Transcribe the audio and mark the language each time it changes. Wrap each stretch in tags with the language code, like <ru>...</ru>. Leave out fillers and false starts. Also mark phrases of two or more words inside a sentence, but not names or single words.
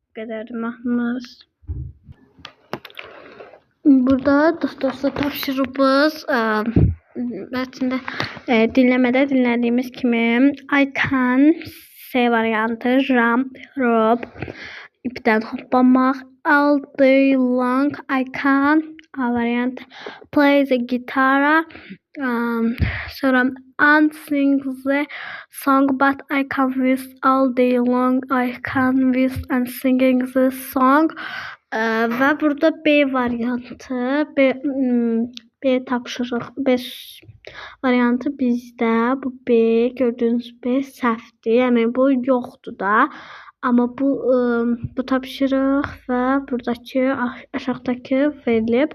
<az>qədərdir mahnımız. Burada dostlar tapşırığımız mətndə dinləmədə dinlədiyimiz kimi</az> <en>I can</en> <az>C variantı,</az> <en>jump, rope,</en> <az>ipdən hoppamaq,</az> <en>all day long, I can</en> <az>A variantı,</az> <en>play the guitar,</en> <az>sonra</az> <en>and sing the song, but I can whist all day long, I can whist and singing the song.</en> <az>Və burada B variantı, B tapşırıq, B variantı bizdə. Bu B, gördüyünüz B səhvdir. Yəni bu yoxdur da. Amma bu tapşırıq və buradakı aşağıdakı verilib.</az>